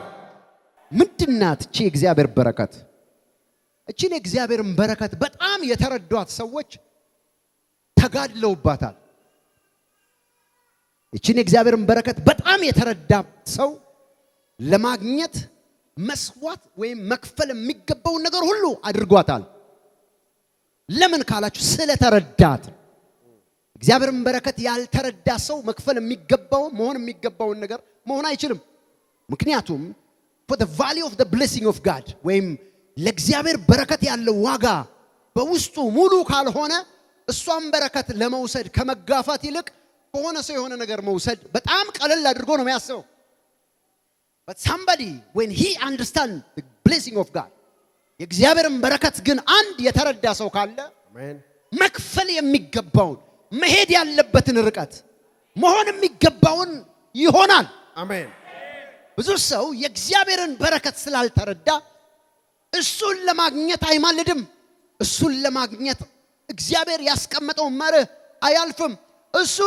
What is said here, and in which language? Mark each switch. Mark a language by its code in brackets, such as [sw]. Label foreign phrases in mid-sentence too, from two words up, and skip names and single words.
[am] ምንድናት እቺ የእግዚአብሔር በረከት? እቺን የእግዚአብሔርን በረከት በጣም የተረዷት ሰዎች ተጋድለውባታል። እቺን የእግዚአብሔርን በረከት በጣም የተረዳ ሰው ለማግኘት መስዋዕት ወይም መክፈል የሚገባውን ነገር ሁሉ አድርጓታል። ለምን ካላችሁ ስለተረዳት። እግዚአብሔርን በረከት ያልተረዳ ሰው መክፈል የሚገባው መሆን የሚገባውን ነገር መሆን አይችልም። ምክንያቱም [en] for the value of the blessing of God [am] ወይም ለእግዚአብሔር በረከት ያለው ዋጋ በውስጡ ሙሉ ካልሆነ እሷን በረከት ለመውሰድ ከመጋፋት ይልቅ በሆነ ሰው የሆነ ነገር መውሰድ በጣም ቀለል አድርጎ ነው የሚያስበው። [en] but somebody when he understand the blessing of God [am] የእግዚአብሔርን በረከት ግን አንድ የተረዳ ሰው ካለ አሜን መክፈል የሚገባውን መሄድ ያለበትን ርቀት መሆን የሚገባውን ይሆናል። አሜን። ብዙ ሰው የእግዚአብሔርን በረከት ስላልተረዳ እሱን ለማግኘት አይማልድም። እሱን ለማግኘት እግዚአብሔር ያስቀመጠው መርህ አያልፍም። እሱን